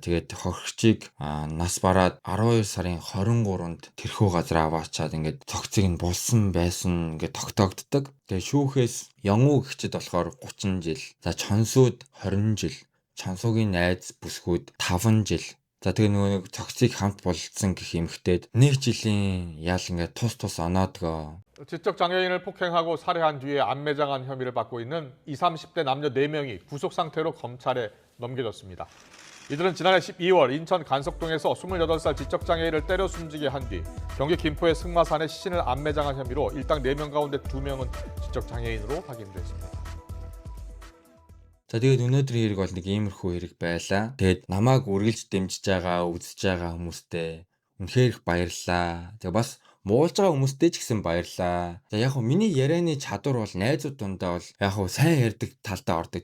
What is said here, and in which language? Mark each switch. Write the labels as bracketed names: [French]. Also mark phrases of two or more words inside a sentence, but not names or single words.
[Mongolian] Тэгээд хохирчийг нас бараад 12 сарын 23-нд тэрхүү газар аваачаад ингээд цогцыг нь булсан байсан ингээд тогтоогддог. Тэгээд шүүхээс Явуу гихчэд болохоор 30 жил. За чонсууд 20 жил. Чонсуугийн найз бүсгүүд 5 жил. За тэгээ нөгөө цогцыг хамт болцсон гэх эмэгтэйд 1 жилийн ял ингээд тус оноодгоо. [Korean] 지적 장애인을 폭행하고 살해한 뒤에 안매장한 혐의를 받고 있는 20, 30대 남녀 4명이 구속 상태로 검찰에 넘겨졌습니다. 이들은 지난해 12월 인천 간석동에서 28살 지적장애인을 때려 숨지게 한 뒤 경기 김포의 승마산에 시신을 안매장한 혐의로 일당 4명 가운데 2명은 지적장애인으로 확인됐습니다. [Mongolian] За тэгээд өнөөдөр хэрэг бол нэг иймэрхүү хэрэг байлаа. Тэгээд намайг үргэлж дэмжиж байгаа, үзэж байгаа хүмүүстээ үнэхээр их баярлалаа. Тэгээд бас муулж байгаа хүмүүстээ ч гэсэн баярлалаа. За яг хөө миний ярианы чадвар бол найзууд дундаа бол яг хөө сайн ярьдаг талдаа ордог.